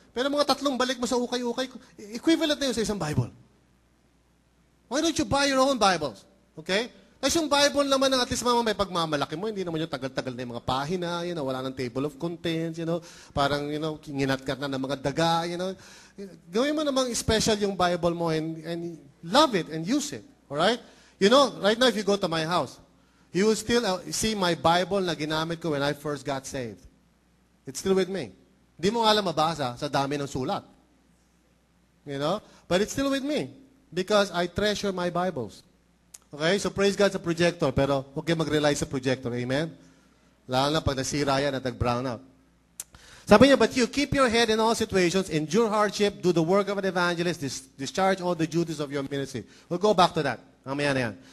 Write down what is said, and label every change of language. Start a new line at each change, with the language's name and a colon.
Filipino: Pero mga 3 balik mo sa ukay-ukay, equivalent na yun sa isang Bible.
English: Why don't you buy your own Bibles?
Filipino: Okay? Tapos yung Bible naman at least may pagmamalaki mo, hindi naman yung tagal-tagal na yung mga pahina, you know, wala ng table of contents, you know, parang, you know, kinat-kat na ng mga daga, you know. Gawin mo namang special yung Bible mo
English: and love it and use it.
Filipino: Alright?
English: You know, right now if you go to my house, you will still see my Bible
Filipino: na ginamit ko
English: when I first got saved. It's still with me.
Filipino: Hindi mo alam mabasa sa dami ng sulat.
English: You know? But it's still with me because I treasure my Bibles.
Filipino: Okay?
English: So praise God
Filipino: sa projector, pero huwag kayo mag-rely sa projector. Amen? Lalo na pag nasira yan at nag-brown out.
English: Sabi niya, but you keep your head in all situations, endure hardship, do the work of an evangelist, discharge all the duties of your ministry. We'll go back to that.
Filipino: Mamaya na yan.